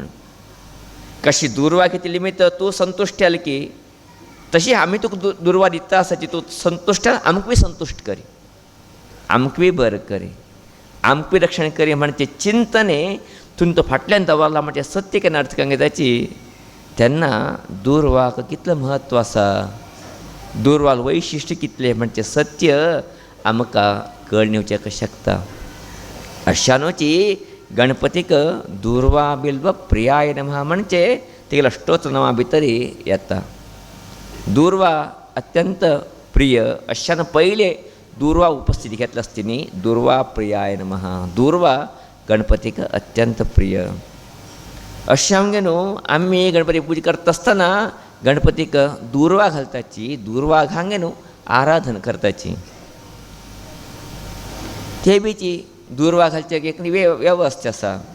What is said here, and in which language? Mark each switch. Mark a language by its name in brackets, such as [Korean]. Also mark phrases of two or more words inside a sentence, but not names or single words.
[Konkani] कशी दुर्वा कितें निमित्त तूं संतुश्ट जालें की तशी आमी तुका दुर्वा दिता आसाची तूं संतुश्ट आमकां बी संतुश्ट करी, आमकां बी बरें करी, आमकां बी रक्षण करी म्हणजे चिंतने तुमी तो फाटल्यान दवरला म्हणजे सत्य केन्ना अर्थ सांगताची. तेन्ना दुर्वाक कितलें म्हत्व आसा, दुर्वाक वैशिश्ट कितलें म्हणजे सत्य आमकां कळून येवचें शकता. अशानुची गणपतीक [Sanskrit] दुर्वा बिल्व प्रियाय नमः [Konkani] म्हणजे तेगेलो अष्टोत्तर नांवां भितरी येता. दुर्वा अत्यंत प्रिय अशान पयले दुर्वा उपस्थिती घेतली आसती न्ही. [Sanskrit] दुर्वा प्रियाय नमः. [Konkani] दुर्वा गणपतीक अत्यंत प्रिय. अशें आमगे न्हू आमी गणपती पुजा करता आसतना गणपतीक दुर्वा घालताची, दुर्वा हांगे न्हू आराधना करताची. ते बीची दुर्वा घालचे एक वेवस्था आसा.